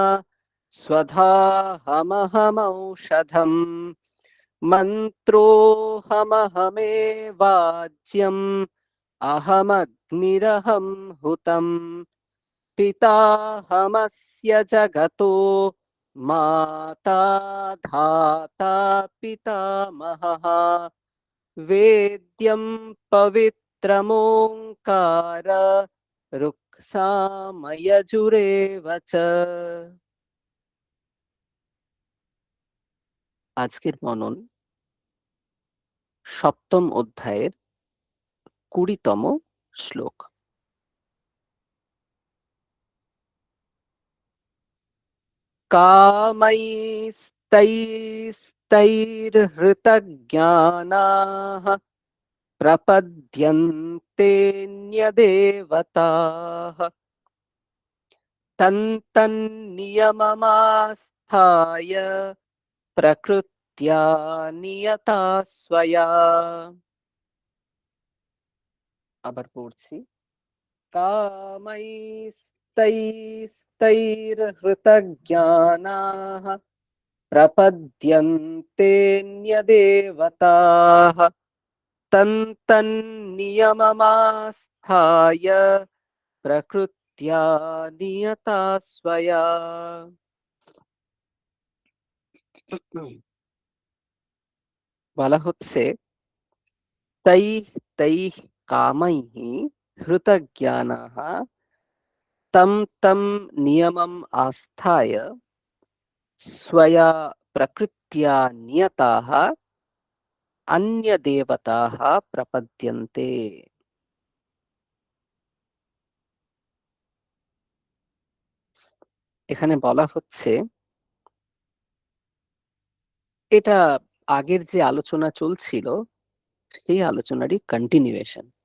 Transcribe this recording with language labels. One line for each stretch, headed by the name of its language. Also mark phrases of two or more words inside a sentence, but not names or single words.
Sanskrit: स्वधाहमहमौषधम् मन्त्रोऽहमहमेवाज्यम् अहमग्निरहं हुतम् पिताहमस्य जगतो माता धाता पितामहः वेद्यं पवित्रमोङ्कार रुक्सामयजुरेव च।
Bangla: আজকের মনন সপ্তম অধ্যায়ের 20তম শ্লোক।
Sanskrit: कामैस्तैस्तैर्हृतज्ञानाः प्रपद्यन्तेऽन्यदेवताः तन्तन्नियममास्थाय प्रकृत्या नियता स्वया।
Bangla: আবার পড়ছি।
Sanskrit: कामैस्तैस्तैर्हृतज्ञानाः प्रपद्यन्तेऽन्यदेवताः तन्तन्नियममास्थाय प्रकृत्या नियता स्वया।
Bangla: বলা হচ্ছে
Sanskrit: तैः तैः कामैः हृतज्ञानाः तं तं नियमम् आस्थाय स्वया प्रकृत्या नियताः अन्यदेवताः प्रपद्यन्ते।
Bangla: এখানে বলা হচ্ছে এটা আগের যে আলোচনা চলছিল সেই আলোচনারই কন্টিনিউয়েশন।